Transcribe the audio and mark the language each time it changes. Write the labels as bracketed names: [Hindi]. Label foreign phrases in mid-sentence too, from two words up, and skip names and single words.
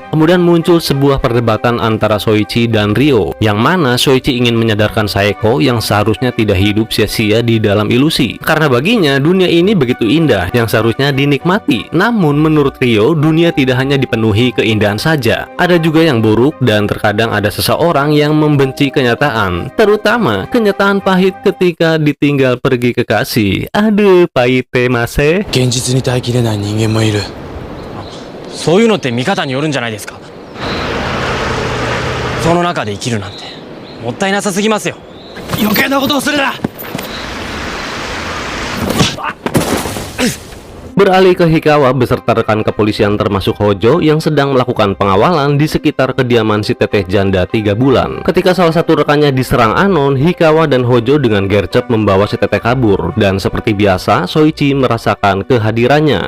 [Indonesian] Kemudian muncul sebuah perdebatan antara Shoichi dan Ryo, yang mana Shoichi ingin menyadarkan Saeko yang seharusnya tidak hidup sia-sia di dalam ilusi, karena baginya dunia ini begitu indah yang seharusnya dinikmati. Namun menurut Ryo, dunia tidak hanya dipenuhi keindahan saja, ada juga yang buruk, dan terkadang ada seseorang yang membenci kenyataan, terutama kenyataan pahit ketika ditinggal pergi kekasih. Aduh, pahit mase. [Japanese] 現実に耐えきれない人間もいる。そういうのって見方によるんじゃないですか。その中で生きるなんてもったいなさすぎますよ。余計なことをするな。 [Indonesian] Beralih ke Hikawa beserta rekan kepolisian termasuk Hojo yang sedang melakukan pengawalan di sekitar kediaman si teteh janda 3 bulan. Ketika salah satu rekannya diserang Anon, Hikawa dan Hojo dengan gercep membawa si teteh kabur, dan seperti biasa Shoichi merasakan kehadirannya.